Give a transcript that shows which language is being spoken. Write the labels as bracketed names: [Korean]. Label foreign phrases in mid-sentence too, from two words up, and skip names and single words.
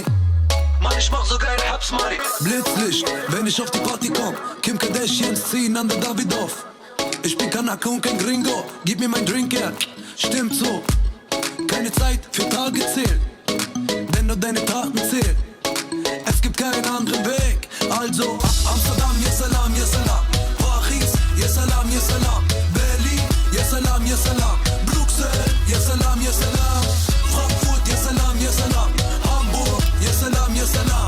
[German] Mann, ich mach sogar ein Haps Money. Blitzlicht, wenn ich auf die Party komm. Kim Kardashians ziehen an der Davidoff. Ich bin Kanake und kein Gringo. Gib mir mein Drink her. Stimmt so. Keine Zeit für Tage zählen, denn nur deine Taten zählen. Es gibt keinen anderen Weg. Also Amsterdam, [Arabic] يا سلام، يا سلام. Paris، يا سلام، يا سلام. Berlin، يا سلام، يا سلام. Bruxelles، يا سلام، يا سلام. Frankfurt، يا سلام، يا سلام. Hamburg، يا سلام، يا سلام.